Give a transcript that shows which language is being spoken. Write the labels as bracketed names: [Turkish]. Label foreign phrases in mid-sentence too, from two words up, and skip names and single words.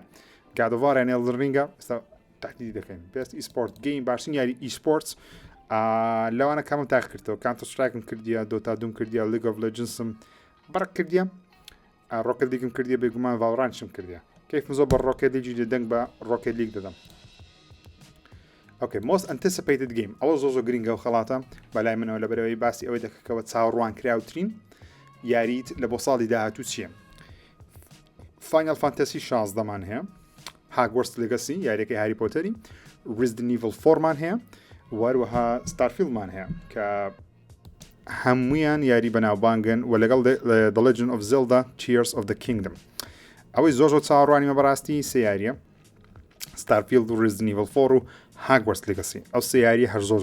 [Central Kurdish] گادۆڤارە نێڵڕینگە ئێستا تاقیدی دەکەین [English] best esport game [Central Kurdish] باشترین یاری ئیسپۆرتس لەوانە کامم تاق کردەوە کانتۆ سترایکم کردیە دۆتا دوم کردیە لیگ ئۆف لێجندسم بەڕک کردیە ڕۆکێت لیگم کردیە بێگومان ڤاڵۆرانتشم کردیە کەیفم زۆر بە ڕۆکێت لیگی دەنگ بە ڕۆکێت لیگ دەدەم ئۆکێ [English] most anticipated game [Central Kurdish] ئەوە زۆر گرنگە و خەڵاتە بەلای منەوە لەبەرەوەی باسی ئەوەی دەکەکەوە چاوەڕوان کراوترین یاریت لە بۆ ساڵی داهاتوو چییە فاینەل فانتەسی 16مان هەیە هاگوەرتس لێگەسی یاریەکەی هاری پۆتەری ریزدن ئیڤڵ 4مان هەیە وەروەها ستارفیلدمان هەیە کە هەموویان یاری بەناوبانگن و لەگەڵ The Legend of Zelda Tears of the Kingdom ئەوەی زۆر چاوەڕوانیمە بەڕاستی سێ یاریە ستارفیلد و ریزدن ئیڤڵ 4 و هاگوەرتس لێگەسی ئەو سێ یاری هەر زۆر